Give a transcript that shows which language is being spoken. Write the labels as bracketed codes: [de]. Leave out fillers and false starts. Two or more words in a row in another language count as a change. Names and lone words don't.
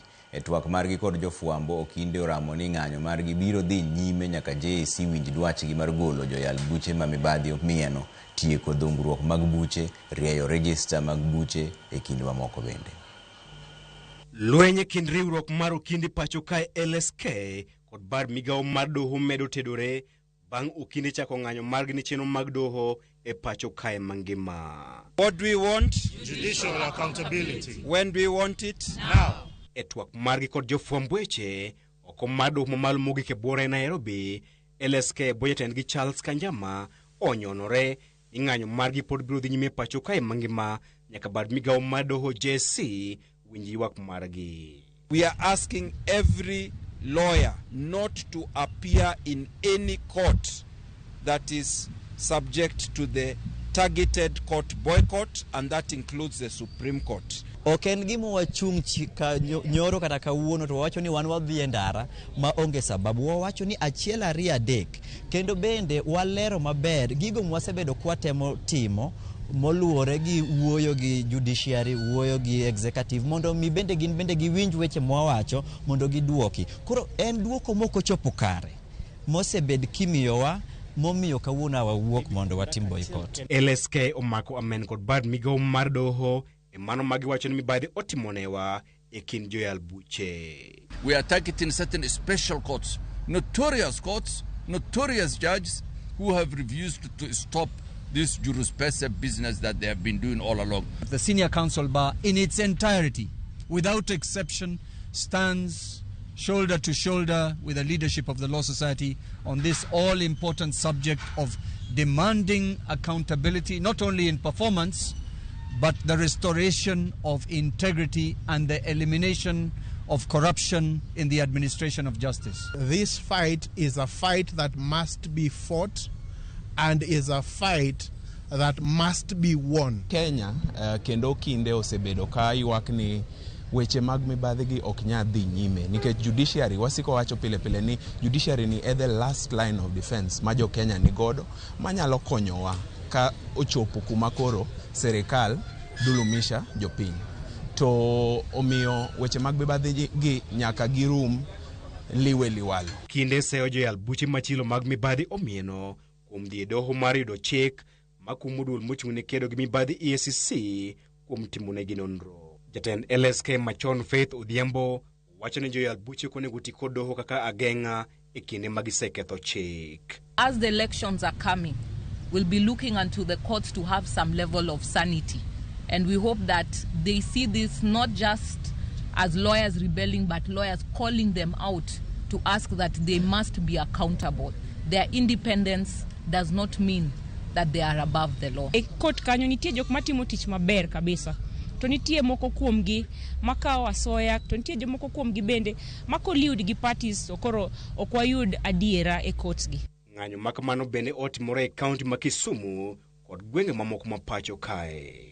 [luo] E twak margi kod jofwambo, okinde oramo ni ng'anyo margi biro dhi nyime nyaka JSC winj dwachgi mar golo joyal buche ma mibadhi mieno, tieko dhungruok mag buche, rieyo rejista mag buche e kind mamoko bende. Lwenye kind riwruok mar okinde pacho kae LSK kod bad migawo mar doho medo tedore bang' okinde chako ng'anyo margi ni chenro mag doho e pacho kae mangima. [en] What do we want? Judicial accountability. When do we want it? Now. [luo] E twak margi kod jofwamb weche oko mar doho mamalo mogik e buore e Nairobi, LSK bojatendgi Charles Kanjama onyonore ni ng'anyo margi pod biro dhi nyime pacho kae mangima nyaka bad migawo mar doho JSC winji ywak margi. [en] We are asking every lawyer not to appear in any court that is subject to the targeted court boycott, and that includes the Supreme Court. [luo] Oken gimo wachung' chika nyoro kata kawuono to wacho ni wan wadhi e ndara ma onge sababu. Wacho ni achiel ariyo adek, kendo bende walero maber gigo mwasebedo kwatemo timo moluore gi wuoyo gi judiciary, wuoyo gi executive, mondo mi bende gin bende giwinj weche mwawacho mondo giduoki. Koro en duoko moko chopo kare mosebed kimiyowa momiyo kawuono wawuok mondo watim boycott. LSK omako amen kod bad migawo mar doho e mano magiwacho ni mibadhi otimonewa e kind joyal buche. [en] We are targeting certain special courts, notorious judges who have refused to stop this jurisprudence business that they have been doing all along. The senior council bar in its entirety, without exception, stands shoulder to shoulder with the leadership of the Law Society on this all-important subject of demanding accountability, not only in performance, but the restoration of integrity and the elimination of corruption in the administration of justice. This fight is a fight that must be fought and is a fight that must be won. [luo] Kenya kendo kinde osebedo ka ywak ni weche mag mibadhi gi ok nya dhi nyime nikech judiciary wasiko wacho pile pile ni judiciary ni [en] the last line of defense [luo] ma jo Kenya ni godo manyalo konyowa ka ochopo kuma koro serikal dulumisha jopiny. To omiyo weche mag mibadhi gi nyaka girum liwe liwalo. Kinde seyo joyal buche machilo mag mibadhi omieno kuom dhi e doho mar yudo chik makumo duol mochung' ne kedo gi mibadhi EACC kuom timonegi nonro. Jatend LSK machon Faith Odhiambo wacho ni joyal buche konego ti kod doho kaka ageng'a e kinde magiseketho chik. [en] As the elections are coming, we'll be looking unto the courts to have some level of sanity. And we hope that they see this not just as lawyers rebelling, but lawyers calling them out to ask that they must be accountable. Their independence does not mean that they are above the law. [luo] E court kanyo nitie jok matimo tich maber kabisa. To nitie moko kuomgi makawo asoya, to nitie jomoko kuomgi bende makoliud gi parties okoro okwayud adiera e courts gi. Ng'anyo makamano bende otimore e kaunti ma Kisumu kod gwenge mamoko ma pacho kae.